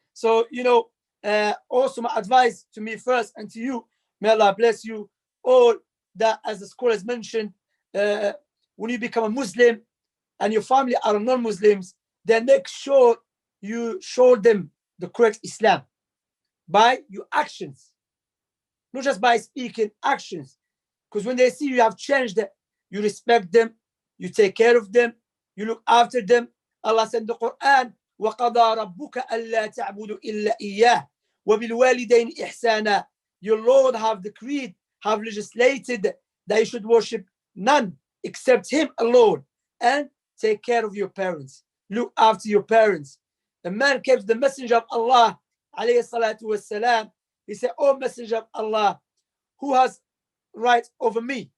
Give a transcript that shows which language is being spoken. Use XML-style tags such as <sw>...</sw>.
<en>So, also my advice to me first and to you, may Allah bless you all, that as the scholars mentioned, when you become a Muslim and your family are non-Muslims, then make sure you show them the correct Islam by your actions, not just by speaking, actions. Because when they see you have changed it, you respect them, you take care of them, you look after them.</en> <ar>Allah said in the Quran, وَقَضَى رَبُّكَ أَلَّا تَعْبُدُوا إِلَّا إِيَّاهُ وَبِالْوَالِدَيْنِ إِحْسَانًا.</ar> <en>Your Lord have decreed, have legislated that you should worship none except Him alone, and take care of your parents, look after your parents. The man came to the Messenger of Allah, alayhi salatu wassalam. He said, "Oh Messenger of Allah, who has right over me?</en>